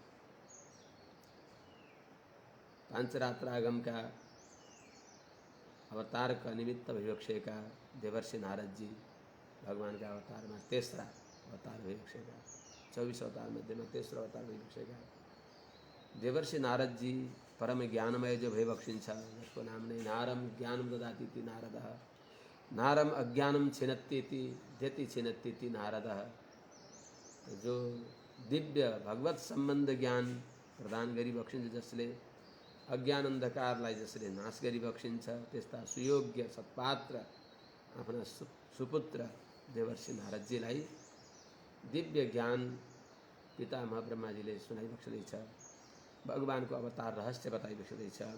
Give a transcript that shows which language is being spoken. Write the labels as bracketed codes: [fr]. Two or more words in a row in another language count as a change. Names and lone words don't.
[ne] पांचरात्रागम का अवतार का निमित्त भइबक्सेका देवर्षि नारद जी भगवानका अवतारमा तेस्रा अवतार भइसकेका, 24 अवतार मध्येमा तेस्रो अवतार भइसकेका देवर्षि नारद जी परम ज्ञानमय जो भई बक्सिन्छ, जसको नाम नै [sa] नारम ज्ञानम ददाति इति नारदः, नारम अज्ञानम छिनत्ति इति देति छिनत्ति इति नारदः। [ne] जो दिव्य भगवत सम्बन्ध ज्ञान प्रदान गरी बक्सिन्छ, जसले अज्ञान अन्धकारलाई जसले नाश गरी बक्सिन्छ, त्यस्ता सुयोग्य सत्पात्र आफ्ना सुपुत्र देवर्षि नारदजीलाई दिव्य ज्ञान पितामह ब्रह्माजीले सुनाइबक्सदैछ, भगवानको अवतार रहस्य बताइबक्सदैछ।